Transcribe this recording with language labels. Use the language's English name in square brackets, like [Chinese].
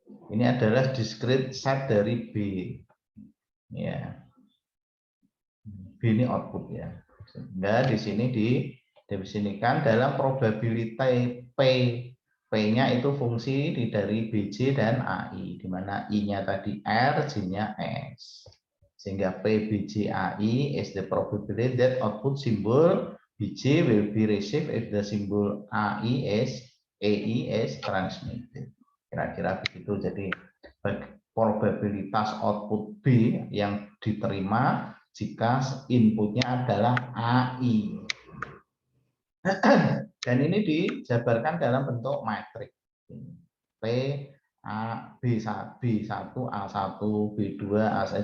[Indonesian] Ini adalah discrete set dari B. Ya. B ini output ya. Sehingga di sini didefinisikan dalam probability P. P-nya itu fungsi dari BJ dan AI, di mana I-nya tadi R, J-nya S. [English] Sehingga P, BJ, AI is the probability that output symbol BJ will be received if the symbol AI is transmitted. [Indonesian] Kira-kira begitu. Jadi probabilitas output B yang diterima jika inputnya adalah AI. Dan ini dijabarkan dalam bentuk matriks. P, A, B1, A1, B2, A1.